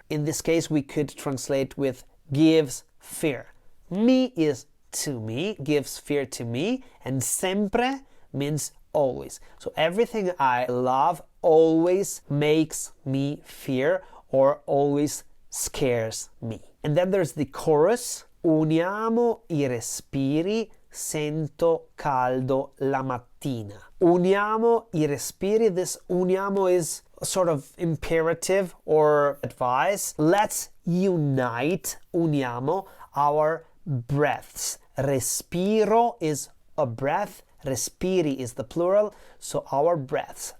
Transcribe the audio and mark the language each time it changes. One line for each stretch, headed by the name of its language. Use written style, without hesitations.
English: In this case, we could translate with gives fear. Mi is to me, gives fear to me, and sempre means always. So everything I love always makes me fear or always scares me. And then there's the chorus.
Italian: Uniamo I respiri, sento caldo la mattina. Uniamo I respiri.
English: This uniamo is a sort of imperative or advice. Let's unite, uniamo, our breaths. Respiro is a breath. Respiri is the plural. So our breaths.